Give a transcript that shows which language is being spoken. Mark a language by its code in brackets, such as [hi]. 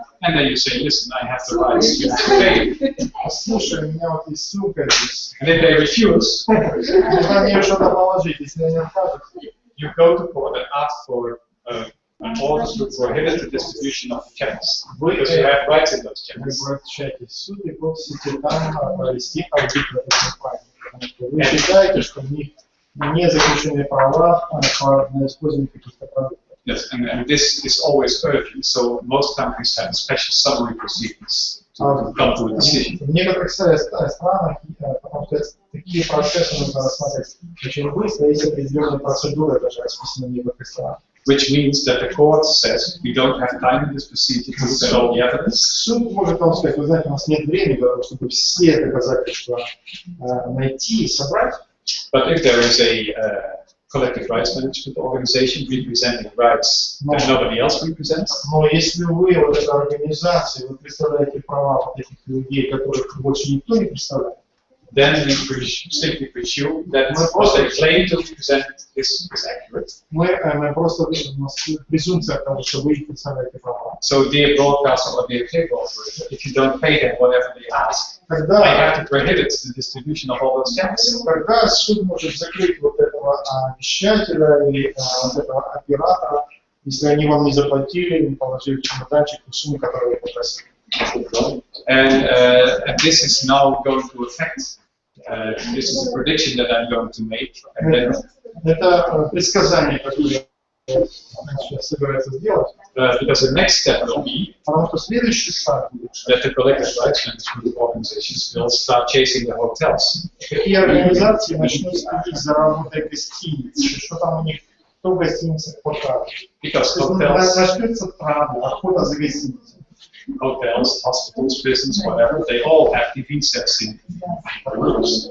[en] And then you say, listen, I have the rights, you have to pay. [ru] Слушай, у меня вот есть сумка здесь. [en] And if they refuse, [ru] Нужно мне что-то положить, если они откажут. [en] you go to court and ask for an order to prohibit the distribution of checks. Because you have rights in those [ru] Вы [en] checks. [ru] обращаетесь в суд и просите там провести аудит в этой компании. Потому что вы считаете, что у них не заключены права на использование каких-то продуктов. [en] Yes, and this is always urgent, so most countries have special summary procedures to come to a decision. [ru] В некоторых странах, потому что такие процессы нужно рассматривать очень быстро, есть определенные процедуры даже расписаны в некоторых странах. [en] Which means that the court says we don't have time in this procedure to present all the evidence. [ru] Суд может вам сказать, вы знаете, у нас нет времени для того, чтобы все доказательства найти и собрать. [en] But if there is a collective rights management organization representing rights that nobody else represents, [ru] но если вы, вот эта организация, вы представляете права вот этих людей, которых больше никто не представляет, [en] then we simply presume that what they claim to represent is accurate. [ru] Мы просто у нас презумпция того, что вы представляете права. [en] So, dear broadcaster or dear cable operator, if you don't pay them whatever they ask, I have to prohibit the distribution of all those checks. [ru] Когда суд может закрыть вот этого вещателя или вот этого оператора, если они вам не заплатили, не положили в чемоданчик ту сумму, которую вы попросили. [en] And this is now going to affect. This is a prediction that I'm going to make. And then, [ru] это предсказание, которое сейчас собирается сделать. [en] Because the next step will be [ru] Потому что следующий шаг будет, [en] that the collective rights management organizations will start chasing the hotels. [ru] такие организации начнут следить за работой гостиниц, что там у них, кто в гостиницах покажет. [en] Because hotels, [ru] Начнется охота за гостиницей. [en] hotels, hospitals, prisons, whatever, they all have TV sets in rooms.